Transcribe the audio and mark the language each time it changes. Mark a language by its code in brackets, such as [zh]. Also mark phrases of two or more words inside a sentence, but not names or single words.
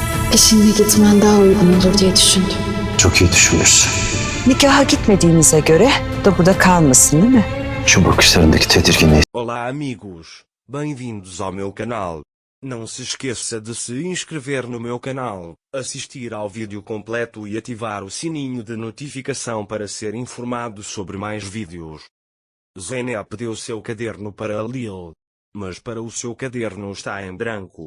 [tr] Eşinle gitmen daha uygun olur diye düşündüm. Çok iyi düşünmüşsün. Nikaha gitmediğinize göre da burada kalmasın değil mi? Şu bakışlarındaki tedirginliği [pt] Olá amigos, bem-vindos ao meu canal. Não se esqueça de se inscrever no meu canal, assistir ao vídeo completo e ativar o sininho de notificação para ser informado sobre mais vídeos. Zeynep deu seu caderno para Lil, mas para o seu caderno está em branco.